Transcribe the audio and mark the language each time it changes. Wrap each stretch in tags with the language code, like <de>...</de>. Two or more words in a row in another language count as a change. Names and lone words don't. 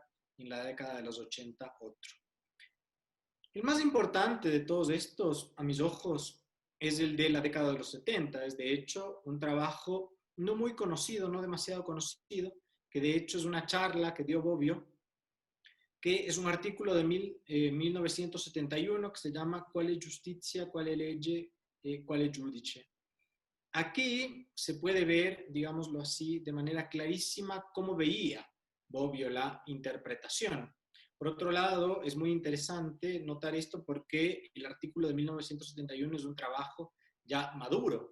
<es>Y en la década de los 80 otro. El más importante de todos estos, a mis ojos, es el de la década de los 70. Es de hecho un trabajo no muy conocido, no demasiado conocido, que de hecho es una charla que dio Bobbio, que es un artículo de 1971 que se llama ¿Quale giustizia, quale legge, quale giudice? Aquí se puede ver, digámoslo así, de manera clarísima cómo veía Bobbio la interpretación. Por otro lado, es muy interesante notar esto porque el artículo de 1971 es un trabajo ya maduro.</es>